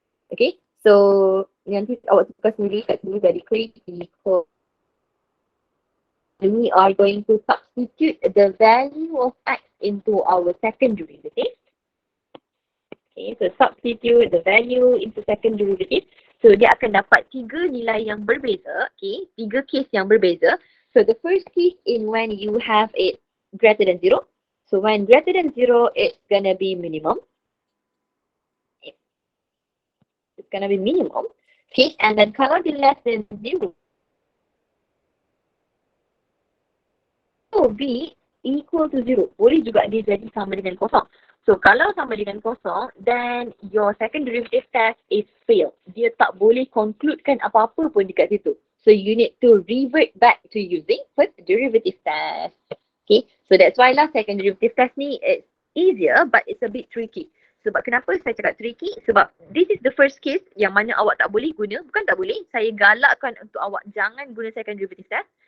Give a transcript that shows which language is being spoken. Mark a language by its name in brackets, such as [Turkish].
[Malay] Okay, so nanti awak tukar sendiri kat sini jadi critical. [English] We are going to substitute the value of x into our second derivative. Okay, so substitute the value into second derivative. [Malay] So dia akan dapat 3 nilai yang berbeza. Okay, 3 case yang berbeza. [English] So the first case in when you have it greater than 0. So when greater than 0, it's gonna be minimum. It's gonna be minimum. Okay, and then [Malay] kalau dia [English] less than 0, so B equal to 0. [Malay] Boleh juga dia jadi sama dengan kosong. [English] So [Malay] kalau sama dengan kosong, [English] then your second derivative test is failed. [Malay] Dia tak boleh concludekan apa-apa pun dekat situ. [English] So you need to revert back to using first derivative test. Okay, so that's why lah second derivative test ni it's easier but it's a bit tricky. [Malay] Sebab kenapa saya cakap tricky? Sebab [English] this is the first case [Malay] yang mana awak tak boleh guna. Bukan tak boleh, saya galakkan untuk awak jangan guna second derivative test.